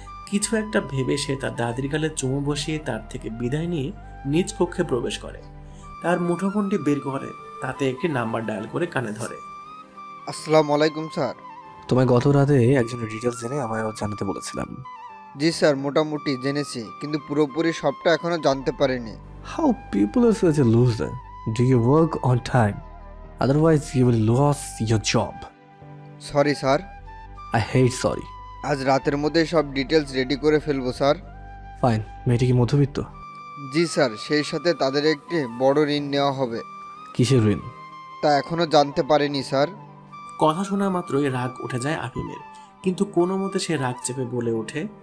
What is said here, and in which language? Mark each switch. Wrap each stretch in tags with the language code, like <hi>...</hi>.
<bn>কিছু একটা ভেবে সে তার দাদির গালে চুমু বসিয়ে তার থেকে বিদায় নিয়ে নিজ কক্ষে প্রবেশ করে। তার মুঠোফোনটি বের করে তাতে একটি নাম্বার ডায়াল করে কানে ধরে। আসসালামু আলাইকুম স্যার। তোমায় গত রাতে একজনের ডিটেলস জেনে আমায় জানাতে বলেছিলাম। জি স্যার, মোটামুটি জেনেছি, কিন্তু পুরোপুরি সবটা এখনো জানতে পারিনি।</bn> <en>How people are such a loser. Do you work on time? Otherwise you will lose your job.</en> <bn>Sorry sir.</bn> <en>I hate sorry.</en> <bn>আজ রাতের মধ্যে সব ডিটেলস রেডি করে ফেলবো স্যার। ফাইন। মেয়েটি কি মধ্যবিত্ত? জি স্যার, সেই সাথে তাদের একটি বড় ঋণ নেওয়া হবে। কিসের ঋণ? তা এখনো জানতে পারিনি স্যার। কথা শোনা মাত্রই রাগ উঠে যায় আভিমের, কিন্তু কোনো মতে সে রাগ চেপে বলে ওঠে,</bn>